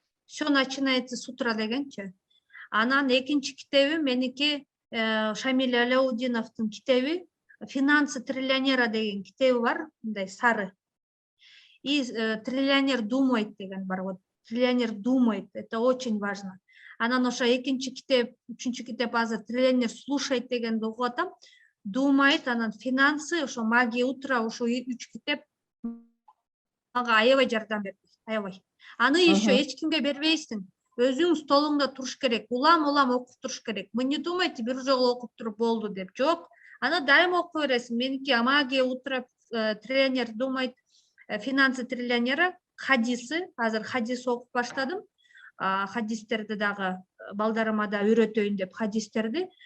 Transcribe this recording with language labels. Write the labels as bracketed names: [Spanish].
[Russian] Все начинается с утра [Kyrgyz] дегенчи. Анан экинчи китебим меники Шамиль Аляутдиновдун китеби «Финансы триллионера» деген китеби бар, мындай сары. [Russian] И триллионер думает [Kyrgyz] деген бар. [Russian] Вот триллионер думает, это очень важно. [Kyrgyz] Анан ошо экинчи китеп, үчүнчү китеп азыр триллионер слушает дегенди окуп атам. Думает, анан финансы, ошо «Магия утра», ошо 3 китеп мага аябай жардам берди, аябай. Аны еще эч кимге бербейсиң. Өзүң столуңда туруш керек, улам окуп туруш керек. [Russian] Вы не думайте, [Kyrgyz] бир жолу окуп туруп болду деп. Жок, аны дайыма окуй бересиң. Меники «Магия утра», триллионер думает, «Финансы триллионера», хадисы, азыр хадис окуп баштадым. Хадистерди дагы балдарыма да үйрөтөйүн деп хадистерди.